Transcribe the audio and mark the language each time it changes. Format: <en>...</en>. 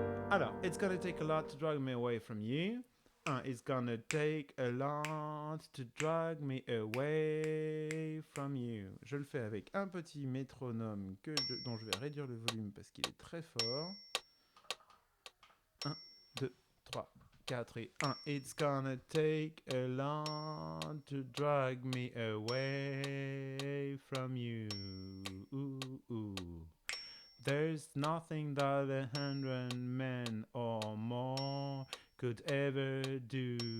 <en>Alors, it's gonna take a lot to drag me away from you. It's gonna take a lot to drag me away from you.</en> <fr>Je le fais avec un petit métronome dont je vais réduire le volume parce qu'il est très fort. 1, 2, 3, 4 et 1.</fr> <en>It's gonna take a lot to drag me away from you. Ooh, ooh. There's nothing that 100 men or more could ever do.</en>